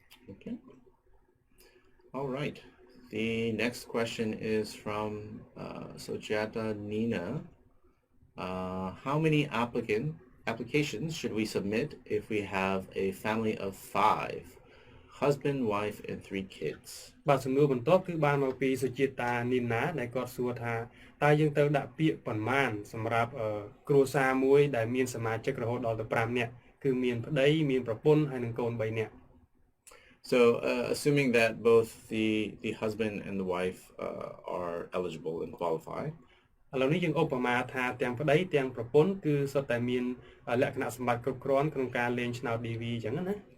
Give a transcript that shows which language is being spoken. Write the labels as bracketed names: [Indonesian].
[English] Okay. All right. The next question is from Sojata Nina. How many applications should we submit if we have a family of 5, husband, wife, and 3 kids? [Khmer] បាទសំណួរបន្ទាប់គឺបានមកពីសុជាតានីណាដែលគាត់សួរថាតើយើងត្រូវដាក់ពាក្យប៉ុន្មានសម្រាប់គ្រួសារមួយដែលមានសមាជិករហូតដល់ទៅ5នាក់គឺមានប្តីមានប្រពន្ធហើយនិងកូន3នាក់ [English] So assuming that both the husband and the wife are eligible and qualify. [Khmer] ឥឡូវនេះយើងឧបមាថាទាំងប្តីទាំងប្រពន្ធគឺសុទ្ធតែមានលក្ខណៈសម្បត្តិគ្រប់គ្រាន់ក្នុងការលេងឆ្នោត DV អញ្ចឹងណា